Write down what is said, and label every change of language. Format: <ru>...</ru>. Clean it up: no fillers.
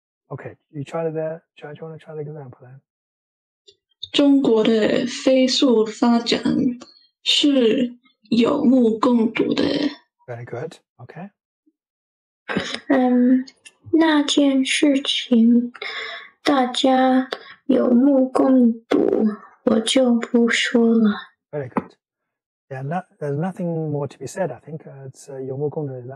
<en>Okay, you want to try the example then?</en> <zh>中国的飞速发展是有目共睹的。</zh> <en>Very good. Okay.</en> <zh>那件事情大家有目共睹，我就不说了。</zh> <en>Very good. Yeah, there's nothing more to be said. I think it's 有目共睹.</en>